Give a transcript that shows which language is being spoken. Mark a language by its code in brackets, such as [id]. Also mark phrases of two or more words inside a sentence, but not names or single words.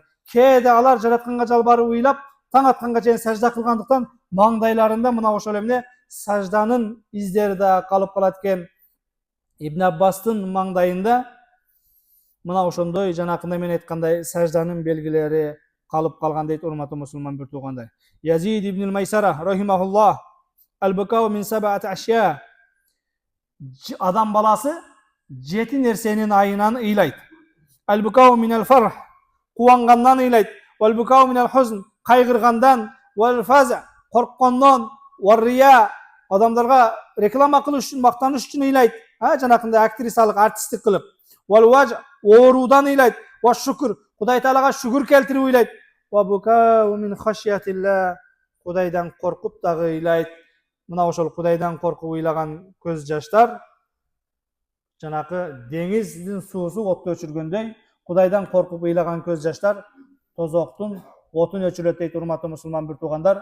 [ky] Кээде алар жаратканга жалбарып ыйлап, таң атканга чейин сажда кылгандыктан маңдайларында мына ошол эмне сажданын издери да калып калат экен. Ибн Аббастын маңдайында мына ошондой жанакындай мен айткандай сажданын белгилери калып калган дейт, урматтуу мусулман бир туугандар. [ar] يزيد بن ميسرة رحمه الله البكاء من سبعة أشياء. [ky] Адам баласы 7 нерсенин айынан ыйлайт. [ar] البكاء من الفرح, [ky] кубангандан ыйлайт. [ar] والبكاء من الحزن, кайгыргандан. [ky] Вал-фаза, корккондон. Вар-рия, адамдарга реклама кылыш үчүн, мактаныш үчүн ыйлайт. Жанакындай актрисалык, артисттик кылып. Вал-важ, оорудан ыйлайт. Ва-шукр, Кудай Таалага шүгүр келтирип ыйлайт. [ar] والبكاء من خشية الله, [ky] Кудайдан коркуп дагы ыйлайт. Мына ошол Кудайдан коркуп ыйлаган көз жаштар жанакы деңиздин суусу отту өчүргөндөй, Кудайдан коркуп ыйлаган көз жаштар тозоктун отун өчүрөт дейт, урматтуу мусулман бир туугандар.